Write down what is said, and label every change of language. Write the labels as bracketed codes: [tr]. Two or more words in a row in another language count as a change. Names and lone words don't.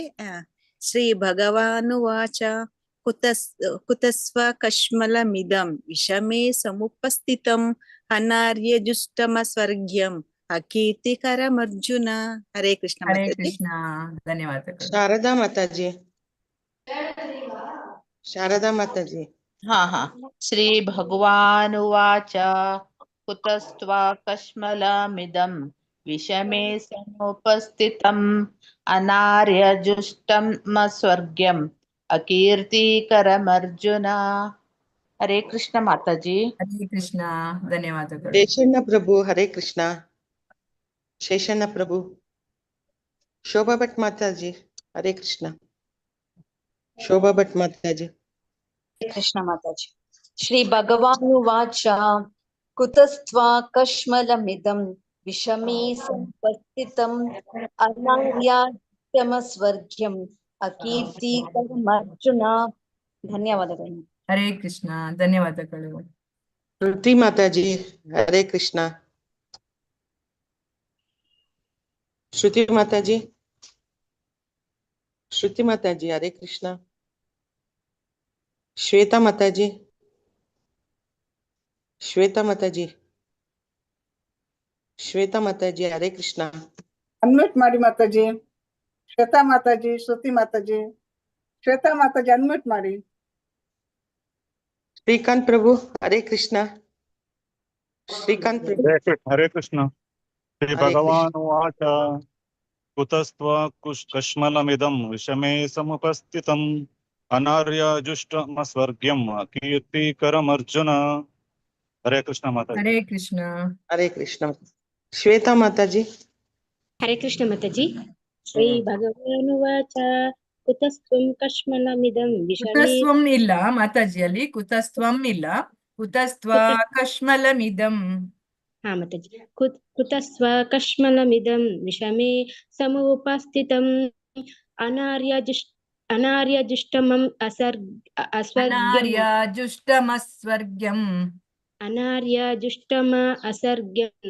[sa] ಶ್ರೀ ಭಗವಾನುವಾಚ ಕುತಸ್ವ ಕಶ್ಮಲಮಿದಂ ವಿಷಮೇ ಸಮುಪಸ್ಥಿತಂ ಅನಾರ್ಯಜುಷ್ಟಮಸ್ವರ್ಗ್ಯಂ ಅಕೀರ್ತಿಕರಮರ್ಜುನ. [kn] ಹರೇ ಕೃಷ್ಣ. ಹರೇ ಕೃಷ್ಣ. ಧನ್ಯವಾದಗಳು. ಶಾರದಾ ಮಾತಾಜಿ. ಶಾರದಾ ಮಾತಾಜಿ. [sa] ಶ್ರೀ ಭಗವಾನುವಾಚ ಕುತಸ್ತ್ವಾ ಕಶ್ಮಲಮಿದಂ विषमे समुपस्थितम् अनार्यजुष्टम स्वर्ग्यम् अकीर्तिकरमर्जुन। [hi] हरे कृष्ण माताजी। [kn] ಹರೇ ಕೃಷ್ಣ. ಧನ್ಯವಾದಗಳು. ಶೇಷಣ್ಣ ಪ್ರಭು ಹರೇ ಕೃಷ್ಣ. ಶೇಷಣ್ಣ ಪ್ರಭು. ಶೋಭಾ ಭಟ್ ಮಾತಾಜಿ ಹರೇ ಕೃಷ್ಣ. ಶೋಭಾ ಭಟ್ ಮಾತಾಜಿ. [hi] कृष्ण माताजी। [sa] श्री भगवानुवाच कुतस्त्वाकश्मलमिदं विषमे सम्पस्थितम् अनार्याश्रमस्वर्ग्यम् अकीर्तिकरमर्जुन। [kn] ಧನ್ಯವಾದಗಳು. ಹರೇ ಕೃಷ್ಣ. ಧನ್ಯವಾದಗಳು. ಶ್ರುತಿ ಮಾತಾಜಿ ಹರೇ ಕೃಷ್ಣ. ಶ್ರುತಿ ಮಾತಾಜಿ. ಶ್ರುತಿ ಮಾತಾಜಿ ಹರೇ ಕೃಷ್ಣ. ಶ್ವೇತಾ ಮಾತಾಜಿ. ಶ್ವೇತಾ ಮಾತಾಜಿ. ಶ್ವೇತಾ ಮಾತಾಜಿ ಹರೇ ಕೃಷ್ಣ. ಅನ್ಮ್ಯೂಟ್ ಮಾಡಿ ಮಾತಾಜಿ. ಶ್ವೇತಾ ಮಾತಾಜಿ, ಶ್ರುತಿ ಮಾತಾಜಿ. ಶ್ವೇತಾ ಮಾತಾಜಿ ಅನ್ಮ್ಯೂಟ್ ಮಾಡಿ. ಶ್ರೀಕಾಂತ್ ಪ್ರಭು ಹರೇ ಕೃಷ್ಣ. ಶ್ರೀಕಾಂತ್ ಪ್ರಭು. [hi] हरे कृष्ण। [sa] श्री भगवान उवाच कुतस्त्वकश्मलमिदं विषमे समुपस्थितम् अनार्यजुष्टमस्वर्ग्यम् अकीर्तिकरमर्जुन। [hi] हरे कृष्ण माताजी। [kn] ಹರೇ ಕೃಷ್ಣ. ಹರೇ ಕೃಷ್ಣ. ಶ್ವೇತಾ ಮಾತಾಜಿ. [hi] हरे कृष्ण माताजी। [sa] श्री भगवानुवाच कुतस्त्वं कश्मलमिदं विषमे [kn] ಕುತಸ್ತ್ವಂ ಇಲ್ಲ ಮಾತಾಜಿ, ಅಲ್ಲಿ ಕುತಸ್ತ್ವಂ ಇಲ್ಲ. [sa] ಕುತಸ್ತ್ವ ಕಶ್ಮಲಮಿದಂ. [hi] हाँ माताजी। [sa] कुतस्त्व कश्मलमिदं विषमे समुपस्थितम् अनार्यजुष्टमम् ಅನಾರ್ಯಜುಷ್ಟಮಸ್ವರ್ಗ್ಯಂ. अनार्यजुष्टम असर्ग्यम्